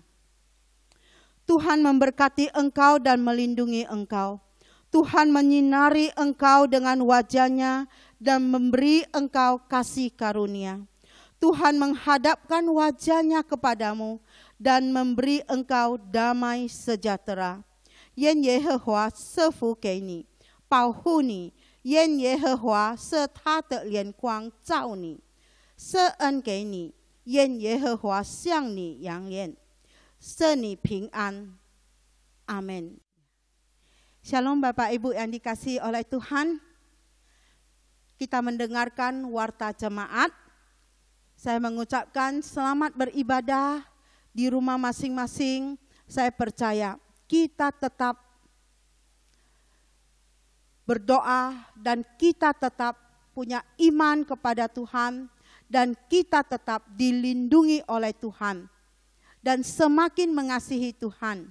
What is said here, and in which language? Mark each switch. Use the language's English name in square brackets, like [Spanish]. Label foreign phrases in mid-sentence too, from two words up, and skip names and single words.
[Indonesian] Tuhan memberkati engkau dan melindungi engkau. Tuhan menyinari engkau dengan wajah-Nya dan memberi engkau kasih karunia. Tuhan menghadapkan wajah-Nya kepadamu dan memberi engkau damai sejahtera. [Chinese] 愿耶和华赐福给你，保护你；愿耶和华设他的脸光照你，施恩给你；愿耶和华向你扬言，赐你平安。Amin. [Indonesian] Shalom Bapak Ibu yang dikasihi oleh Tuhan. Kita mendengarkan warta jemaat. Saya mengucapkan selamat beribadah di rumah masing-masing. Saya percaya kita tetap berdoa dan kita tetap punya iman kepada Tuhan dan kita tetap dilindungi oleh Tuhan dan semakin mengasihi Tuhan.